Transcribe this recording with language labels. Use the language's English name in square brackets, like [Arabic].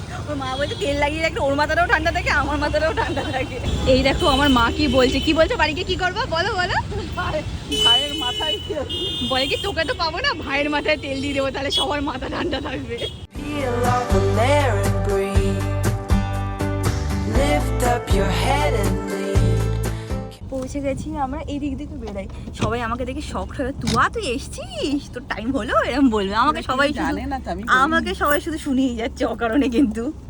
[Bangla] ওর মা বলছে তেল লাগিয়ে রাখলে ওর মাথাটাও ঠান্ডা থাকে, আমার মাথাটাও ঠান্ডা থাকে। এই দেখো আমার মা কি বলছে, কি বলছে বাড়িকে কি করবো বলো বলো। ভাইয়ের মাথায় বলে কি তোকে তো পাবো না, ভাইয়ের মাথায় তেল দিয়ে দেবো, তাহলে সবার মাথা ঠান্ডা থাকবে। [English] Peel off the layer and breathe. Lift up your head and lead. [Bangla] পৌঁছে গেছি আমরা, এই দিক দিয়ে তো বেড়াই। সবাই আমাকে দেখে শখ হয়ে, তুই এসছিস, তোর টাইম হলো এরকম বলবে আমাকে সবাই। জানে না তো আমি আমাকে সবাই শুধু শুনিয়ে যাচ্ছে অকারণে, কিন্তু